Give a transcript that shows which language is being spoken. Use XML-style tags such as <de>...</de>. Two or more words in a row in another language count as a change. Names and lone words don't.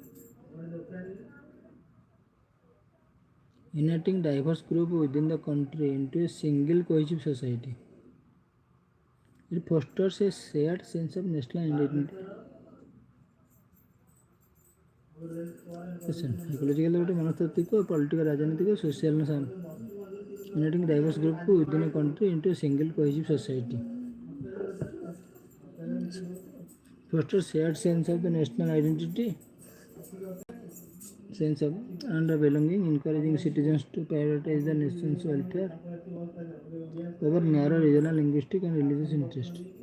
<en>Uniting diverse groups within the country into a single cohesive society. It fosters a shared sense of national identity.</en> <or>Psychological ଗୋଟେ ମନସ୍ତାତ୍ତ୍ୱିକ, political ରାଜନୈତିକ,</or> <en>social uniting diverse groups within a country into a single cohesive society. Fosters shared sense of the national identity, sense of and belonging, encouraging citizens to prioritize the nation's welfare over narrow regional linguistic and religious interest.</en>